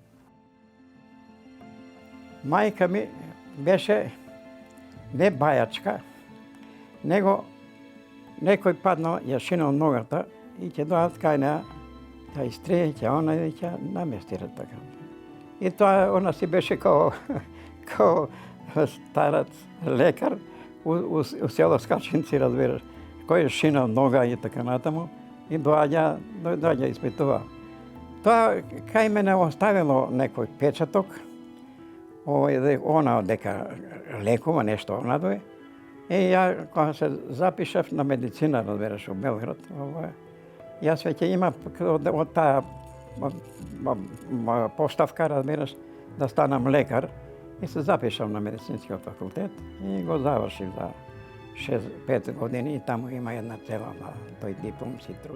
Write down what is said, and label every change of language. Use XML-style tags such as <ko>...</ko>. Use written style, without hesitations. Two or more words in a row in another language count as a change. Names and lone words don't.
<mk>Мајка ми беше не бајачка, него некој паднал, ја шинал ногата и ќе дојдат кај неа, ќе истрие, ќе она и ќе наместира така. И тоа, она си беше</mk> <sr>као starac, lekar u</sr> <mk>selo Skačinci, разбираш, кој е шинал нога и така натаму, и доаѓа испитува. Тоа кај мене оставило некој печаток, она дека лекува нешто надве. И ја кога се запишав на медицина, разбираш, у Белград, јас веќе имав од таа поставка, разбираш, да станам лекар, и се запишав на медицинскиот факултет и го завршив за 5 години, и таму има една цела на тој дипломски труд.</mk>